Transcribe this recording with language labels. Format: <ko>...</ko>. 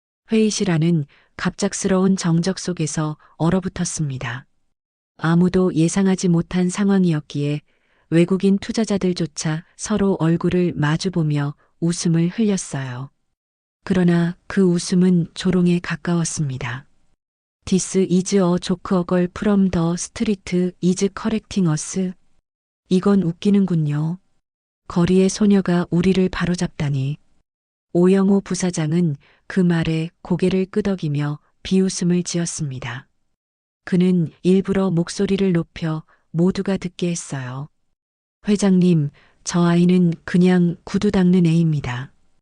<ko>회의실 안은 갑작스러운 정적 속에서 얼어붙었습니다. 아무도 예상하지 못한 상황이었기에 외국인 투자자들조차 서로 얼굴을 마주보며 웃음을 흘렸어요. 그러나 그 웃음은 조롱에 가까웠습니다.</ko> <en>This is a joke girl from the street is correcting us.</en> <ko>이건 웃기는군요. 거리의 소녀가 우리를 바로잡다니. 오영호 부사장은 그 말에 고개를 끄덕이며 비웃음을 지었습니다. 그는 일부러 목소리를 높여 모두가 듣게 했어요. 회장님, 저 아이는 그냥 구두 닦는 애입니다.</ko>